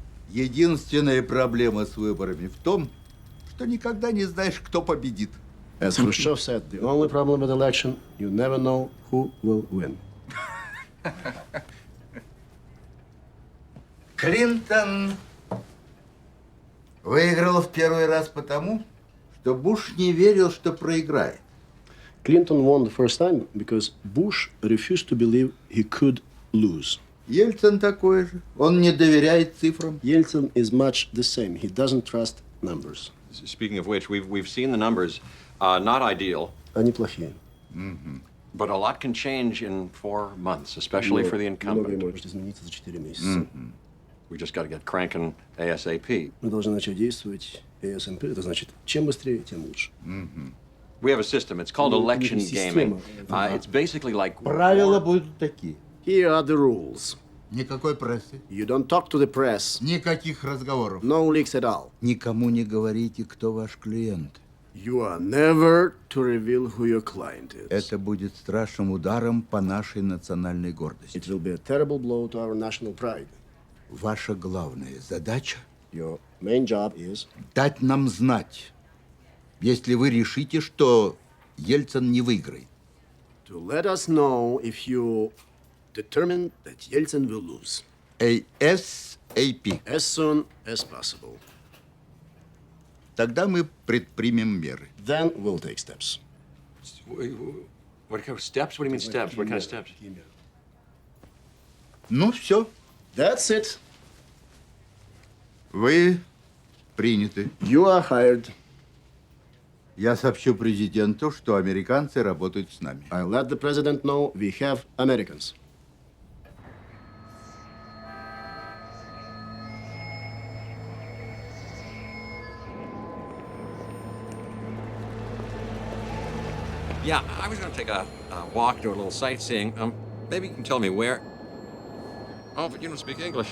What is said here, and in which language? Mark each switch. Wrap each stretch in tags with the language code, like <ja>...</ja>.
<ru>Единственная проблема с выборами в том, что никогда не знаешь, кто победит.</ru> <en>As Khrushchev said, the only problem with election, you never know who will win.</en> <ru>Клинтон выиграл в первый раз потому, что Буш не верил, что проиграет.</ru> <en>Clinton won the first time because Bush refused to believe he could lose.</en> <ru>Ельцин такой же. Он не доверяет цифрам.</ru> <en>Yeltsin is much the same. He doesn't trust numbers. Speaking of which, we've seen the numbers. Not ideal.</en> <ru>Они плохие.</ru> <en>But a lot can change in 4 months, especially for the</en> <ru>Многое</ru> <en>incumbent.</en> <ru>может измениться за 4 месяца.</ru> <en>We just got to get cranking ASAP.</en> <ru>Мы должны начать действовать ASAP. Это значит, чем быстрее, тем лучше.</ru> <en>We have a system. It's called election</en> <ru>Система.</ru> <en>gaming. It's basically like</en> <ru>Правила будут такие.</ru> <en>Here are the rules.</en> <ru>Никакой прессы.</ru> <en>You don't talk to the press.</en> <ru>Никаких разговоров.</ru> <en>No leaks at all.</en> <ru>Никому не говорите, кто ваш клиент.</ru> <en>You are never to reveal who your client is.</en> <ru>Это будет страшным ударом по нашей национальной гордости.</ru> <en>It will be a terrible blow to our national pride.</en> <ru>Ваша главная задача</ru> <en>Your main job is</en> <ru>дать нам знать, если вы решите, что Ельцин не выиграет.</ru> <en>to let us know if you determine that Yeltsin will lose. ASAP. As soon as possible.</en> <ru>Тогда мы предпримем меры.</ru> <en>Then we'll take steps. What kind of steps? What do you mean steps? What kind of steps?</en> <ru>Ну, все.</ru> <en>That's it.</en> <ru>Вы приняты.</ru> <en>You are hired.</en> <ru>Я сообщу президенту, что американцы работают с нами.</ru> <en>I'll let the president know we have Americans. Yeah, I was going to take a walk, do a little sightseeing. Maybe you can tell me where. Oh, but you don't speak English.</en>